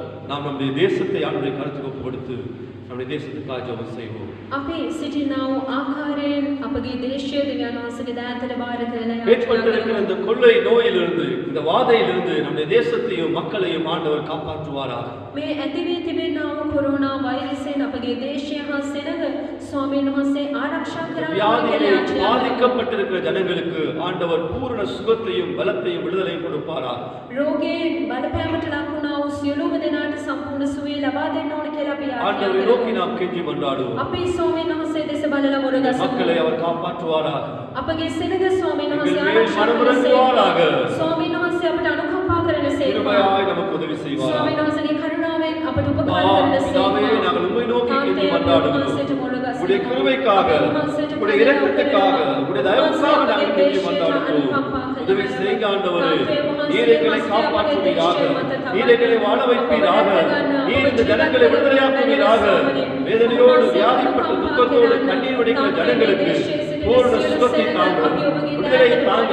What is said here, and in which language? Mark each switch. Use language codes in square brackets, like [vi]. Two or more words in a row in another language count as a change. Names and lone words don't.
[ta] நாம் நம்முடைய தேசத்தை ஆண்டவருடைய கருத்துக்கு ஒப்பு கொடுத்து நம்முடைய தேசத்துக்காக ஜெபம் செய்வோம். [si] අපි සිටිනා වූ ආකාරයෙන් අපගේ දේශය දෙවියන් වහන්සේගේ දෑතට බාර කරලා [ta] ஏற்பட்டிருக்கிற இந்த கொள்ளை நோயிலிருந்து இந்த வாதையிலிருந்து நம்முடைய தேசத்தையும் மக்களையும் ஆண்டவர் காப்பாற்றுவாராக. [si] මේ ඇති වී තිබෙනා වූ කොරෝනා වෛරසයෙන් අපගේ දේශය හා සෙනග ස්වාමීන් වහන්සේ ආරක්ෂා කරන්න [ta] வியாதியிலே பாதிக்கப்பட்டிருக்கிற ஜனங்களுக்கு ஆண்டவர் பூரண சுகத்தையும் பலத்தையும் விடுதலையும் கொடுப்பாராக. [si] රෝගයෙන් බලපෑමට ලක් වුණා වූ සියලුම දෙනාට සම්පූර්ණ සුවය ලබා දෙන්න ඕන කියලා අපි [ta] ஆண்டவரை நோக்கி நாம் கெஞ்சி மன்றாடுவோம். [si] අපි ස්වාමීන් වහන්සේ දෙස බලලා මුරගසමු. [ta] மக்களை அவர் காப்பாற்றுவாராக. [si] අපගේ සෙනග ස්වාමීන් වහන්සේ [ta] எங்கள் மேல் [si] ආරක්ෂා [ta] மனமிறங்குவாராக. [si] ස්වාමීන් වහන්සේ අපට අනුකම්පා කරන සේවය. [ta] கிருபையாய் நமக்கு உதவி செய்வாராக. [si] ස්වාමීන් වහන්සේගේ කරුණාවෙන් අපට උපකාර කරන [ta] பிதாவே, [si] සේවය. [ta] நாங்கள் உம்மை நோக்கி கெஞ்சி மன்றாடுகிறோம். உடைய கிருபைக்காக, உடைய இரக்கத்துக்காக, உடைய தயவுக்காக நாங்கள் கெஞ்சி மன்றாடுகிறோம். உதவி செய்யுங்க ஆண்டவரே. நீர் எங்களை காப்பாற்றுவீராக. நீர் எங்களை வாழ வைப்பீராக. நீர் இந்த ஜனங்களை விடுதலையாக்குவீராக. வேதனையோடு வியாதிப்பட்டு துக்கத்தோடு கண்ணீர் வடிக்கிற ஜனங்களுக்கு பூர்ண சுகத்தை தாங்க, விடுதலை தாங்க.